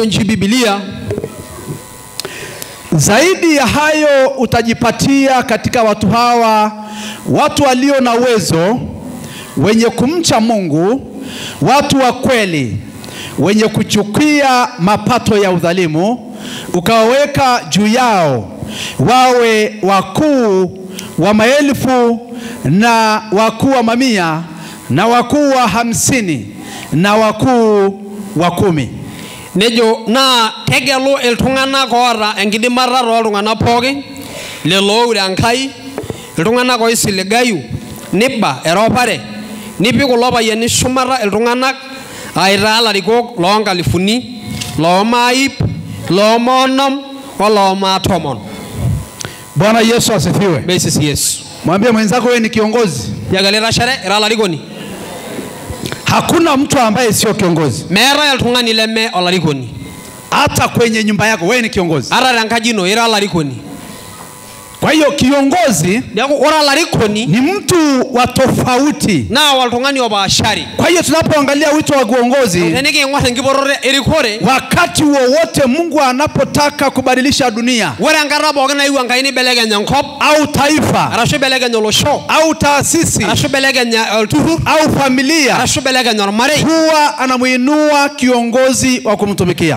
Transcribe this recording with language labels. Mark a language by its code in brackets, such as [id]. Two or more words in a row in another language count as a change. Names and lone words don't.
[sw] Zaidi ya hayo utajipatia katika watu hawa, watu walio na uwezo, wenye kumcha Mungu, watu wa kweli, wenye kuchukia mapato ya udhalimu, ukawaweka juu yao, wawe wakuu wa maelfu na wakuu wa mamia na wakuu wa 50 na wakuu wa 10. [mas] Nejo na tegelo iltung'ana koora enkidimata tooltung'ana pookin lelo urankai iltung'ana oisiligayu niba eropare nipik kulo payiani shumata iltung'anak aitaa larikok loo nkalifuni loo maip loo moonom oloo maatomon. [sw] Bwana Yesu asifiwe. Mesisi Yesu. Mwambie mwenzako wewe ni kiongozi. [mas] Yagaleta shere ira larikoni. [sw] Hakuna mtu ambaye sio kiongozi. [mas] Meera iltung'ani leme olarikoni. [sw] Hata kwenye nyumba yako wewe ni kiongozi. [mas] Ara rankaji ino ira larikoni. [sw] Kwa hiyo kiongozi ni mtu wa tofauti. [mas] Na waltung'ani obashari. [sw] Kwa hiyo tunapoangalia wito wa uongozi, wakati wowote Mungu anapotaka kubadilisha dunia au taifa au taasisi au familia, huwa anamuinua kiongozi wa kumtumikia.